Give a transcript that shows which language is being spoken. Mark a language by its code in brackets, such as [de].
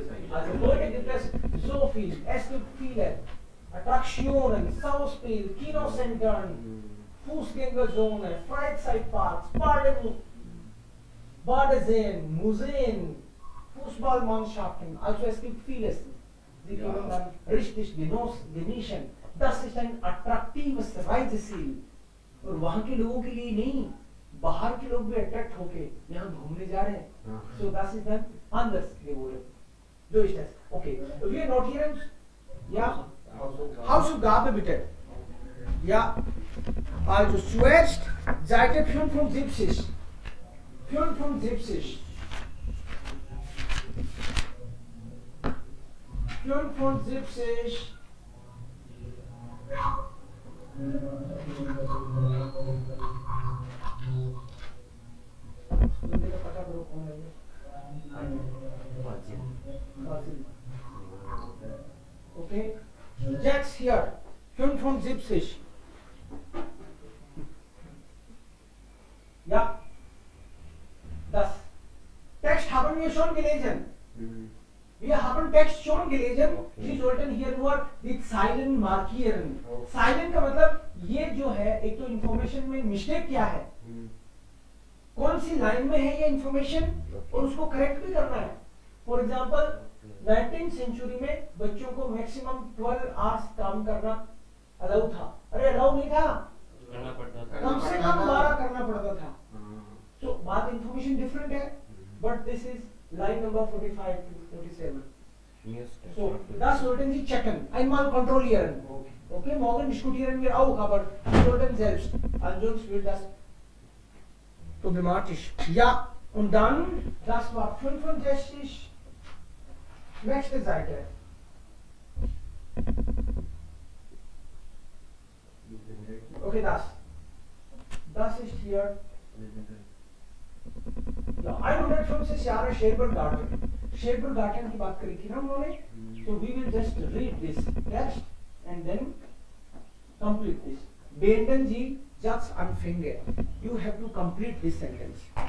[de] Also heute gibt es so viel. Es gibt viele Attraktionen, Schauspiel, Kinozentren, Fußgängerzone, Freizeitparks, Badeseen, Museen, Fußballmannschaften. Also es gibt vieles. Die können dann richtig genießen. Das ist ein attraktives Reiseziel. [hi] और वहाँ के लोगों के लिए नहीं, बाहर के लोग भी अट्रैक्ट होके यहाँ घूमने जा रहे हैं. [de] So das ist dann anders geworden. So ist das. Okay. Wir notieren, ja, Hausaufgabe bitte. Ja, also zuerst Seite 75. 75. 75. [hi] बंदे का पता करो कौन है ये. [de] Basil. Okay. Jetzt hier 75. Ja. Das Text haben wir schon gelesen. Wir haben Text schon gelesen. Sie sollten hier nur die Zeilen markieren. [hi] Silent का मतलब ये जो है, एक तो इंफॉर्मेशन में मिस्टेक क्या है, कौन सी लाइन में है ये इंफॉर्मेशन, और उसको करेक्ट भी करना है. फॉर एग्जांपल 19th सेंचुरी में बच्चों को मैक्सिमम 12 आवर्स काम करना अलाउ था. अरे अलाउ नहीं था, करना पड़ता था, कम से कम 12 करना पड़ता था. तो बात इंफॉर्मेशन डिफरेंट है, [en] But this is line number 45 to 47. [de] So, das sollten Sie checken. Einmal kontrollieren. Okay, morgen diskutieren wir auch, aber Sie sollten selbst. Ansonsten wird das problematisch. Ja, und dann, das war 65. Nächste Seite. Okay, das. Das ist hier. Ja, 150 Jahre Sherwood Garden. [hi] Sherwood Garden की बात करी थी ना उन्होंने. [en] So we will just read this text and then complete this. [de] Beenden Sie Satzanfänge. [en] You have to complete this sentence.